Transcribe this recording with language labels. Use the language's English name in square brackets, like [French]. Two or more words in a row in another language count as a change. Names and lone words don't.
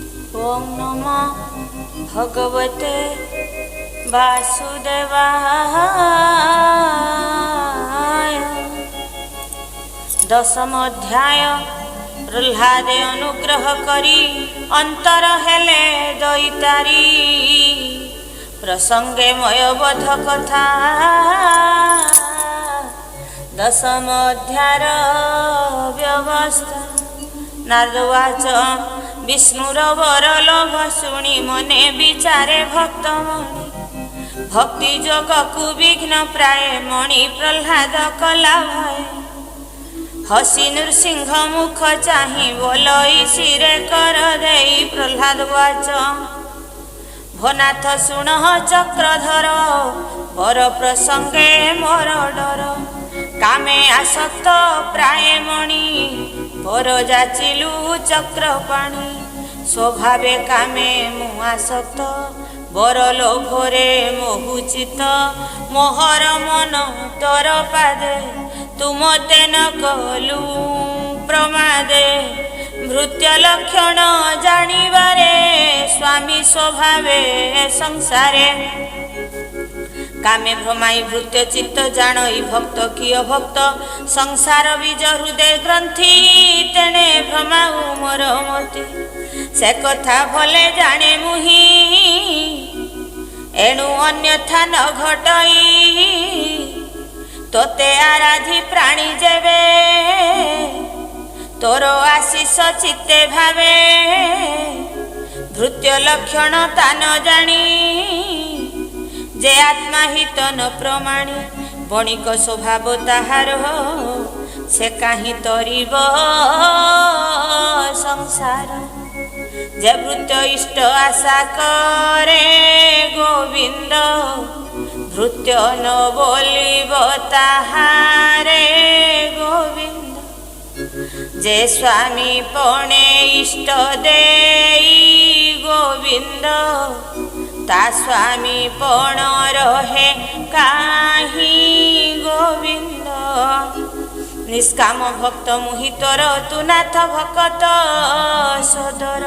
[Sanskrit] ओम नमो भगवते वासुदेवाय। [Odia] ଦଶମ ଅଧ୍ୟାୟ। ପ୍ରହ୍ଲାଦେ ଅନୁଗ୍ରହ କରି ଅନ୍ତର ହେଲେ ଦୈତାରି। ପ୍ରସଙ୍ଗେ ମୟବଧ କଥା। ଦଶମ ଅଧ୍ୟାୟର ବ୍ୟବସ୍ଥା। ନାରଦବାଚ ବିଷ୍ଣୁର ବରଲୋଭ ଶୁଣି ମନେ ବିଚାରେ ଭକ୍ତମଣି। ଭକ୍ତି ଯୋଗକୁ ବିଘ୍ନ ପ୍ରାୟ ମଣି ପ୍ରହ୍ଲାଦ କଲା ଭୟ। ହସି ନୃସିଂହ ମୁଖ ଚାହି ବୋଲଇ ଶିରେ କର ଦେଇ ପ୍ରହ୍ଲାଦ ବାଚ ଭୋନାଥ ଶୁଣ ଚକ୍ରଧର ବର ପ୍ରସଙ୍ଗେ ମୋର ଡର। କାମେ ଆସକ୍ତ ପ୍ରାୟ ମଣି ପର ଯାଚିଲୁ ଚକ୍ରପାଣି। ସ୍ୱଭାବେ କାମେ ମୁ ଆସକ୍ତ ବର ଲୋଭରେ ମୋହୁଚିତ। ମୋହର ମନ ତୋର ପାଦେ ତୁମ ତେଣ କଲୁ ପ୍ରମାଦେ। ଭୃତ୍ୟ ଲକ୍ଷଣ ଜାଣିବାରେ ସ୍ୱାମୀ ସ୍ୱଭାବେ ସଂସାରେ। କାମେ ଭ୍ରମାଇ ଭୃତ୍ୟ ଚିତ୍ତ ଜାଣଇ ଭକ୍ତ କିୟ ଭକ୍ତ। ସଂସାର ବୀଜ ହୃଦୟ ଗ୍ରନ୍ଥି ତେଣେ ଭ୍ରମାଉ ମୋର ମତି। ସେ କଥା ଭଲେ ଜାଣେ ମୁହି ଏଣୁ ଅନ୍ୟଥା ନ ଘଟଇ। ତୋତେ ଆରାଧି ପ୍ରାଣୀ ଯେବେ ତୋର ଆଶିଷ ଚିତ୍ତେ ଭାବେ। ଭୃତ୍ୟ ଲକ୍ଷଣ ତା ନ ଜାଣି ଯେ ଆତ୍ମା ହିତ ନ ପ୍ରମାଣି। ବଣିକ ସ୍ୱଭାବ ତାହାର ସେ କାହି ତରିବ ସଂସାର। ଯେ ଭୃତ୍ୟ ଇଷ୍ଟ ଆଶା କରେ ଗୋବିନ୍ଦ। ଭୃତ୍ୟ ନ ବୋଲିବ ତାହାରେ ଗୋବିନ୍ଦ। ଯେ ସ୍ୱାମୀ ପଣେ ଇଷ୍ଟ ଦେଇ ଗୋବିନ୍ଦ। ତା ସ୍ୱାମୀ ପଣ ରହେ କାହି ଗୋବିନ୍ଦ। ନିଷ୍କାମ ଭକ୍ତ ମୁହିତର ତୁ ନାଥ ଭକତ ସଦର।